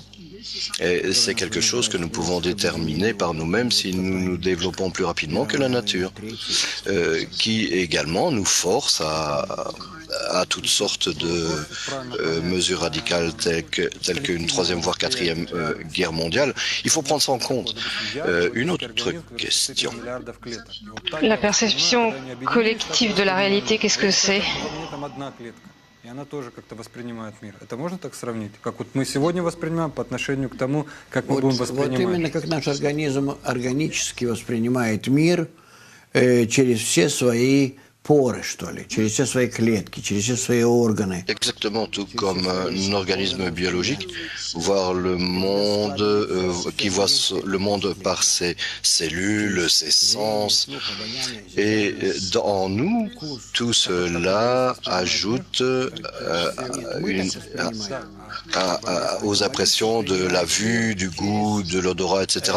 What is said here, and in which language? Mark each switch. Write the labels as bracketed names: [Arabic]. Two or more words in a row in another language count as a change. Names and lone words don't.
[French] Et c'est quelque chose que nous pouvons déterminer par nous-mêmes si nous nous développons plus rapidement que la nature, qui également nous force à toutes sortes de mesures radicales telles qu'une troisième voire quatrième guerre mondiale. Il faut prendre ça en compte. Une autre question. La perception collective de la réalité, qu'est-ce que c'est? [Russian] И она тоже как-то воспринимает мир. Это можно так сравнить? Как вот мы сегодня воспринимаем по отношению к тому, как мы будем воспринимать? Вот именно как наш организм органически воспринимает мир через все свои поры, что ли, через все свои клетки, через все свои органы. [French] Exactement, tout comme un organisme biologique, voir le monde, qui voit le monde par ses cellules, ses sens. Et en nous, tout cela ajoute aux impressions de la vue, du goût, de l'odorat, etc.